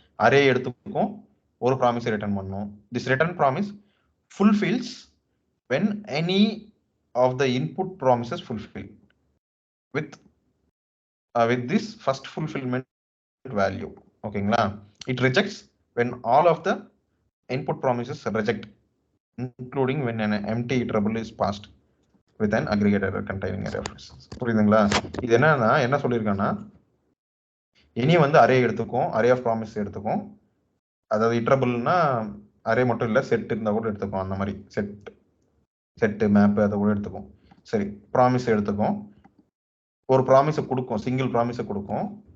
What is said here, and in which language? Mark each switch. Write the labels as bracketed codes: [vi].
[ta] Array எடுத்துக்கும், ஒரு ப்ராமிஸை return பண்ணும். [en] This return promise fulfills when any of the input promises fulfill with this first fulfillment value. [ta] ஓகேங்களா? [en] It rejects when all of the input promises reject, including when an empty iterable is passed with an aggregator containing a reference. [ta] புரியுதுங்களா? இது என்னன்னா என்ன சொல்லியிருக்காங்கன்னா, இனி வந்து array எடுத்துக்கும், array of promise எடுத்துக்கும். அதாவது இட்டரபிள்னா அரே மட்டும் இல்லை, செட் இருந்தால் கூட எடுத்துக்கும். அந்த மாதிரி செட்டு மேப்பு அதை கூட எடுத்துக்கும். சரி, ப்ராமிஸ் எடுத்துக்கும், ஒரு ப்ராமிஸை கொடுக்கும், சிங்கிள் ப்ராமிஸை கொடுக்கும்.